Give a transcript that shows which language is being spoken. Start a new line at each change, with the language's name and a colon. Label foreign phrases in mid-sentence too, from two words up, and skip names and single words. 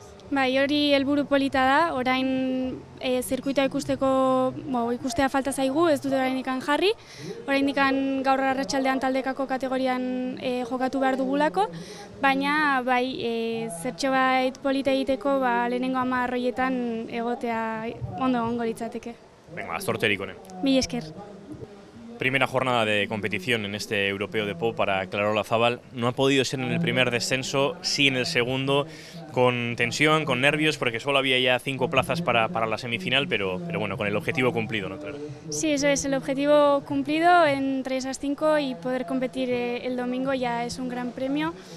Basque: Bai, hori helburu polita da, orain zirkuitoa ikustea falta zaigu, ez dute oraindik jarri. Oraindik gaur arratsaldean taldekako kategorian jokatu behar dugulako, baina bai, zertxobait polita egiteko lehenengo 10 horietan egotea ondo litzateke. Venga, azorterik honen. Mil esker.
Spanish: Primera jornada de competición en este europeo de pop para Claro Olazábal. No ha podido ser en el primer descenso, sí en el segundo, con tensión, con nervios, porque solo había ya 5 plazas para la semifinal, pero bueno, con el objetivo cumplido, ¿no, Clara? Sí, eso es, el objetivo cumplido entre esas 5 y poder competir el domingo ya es un gran premio.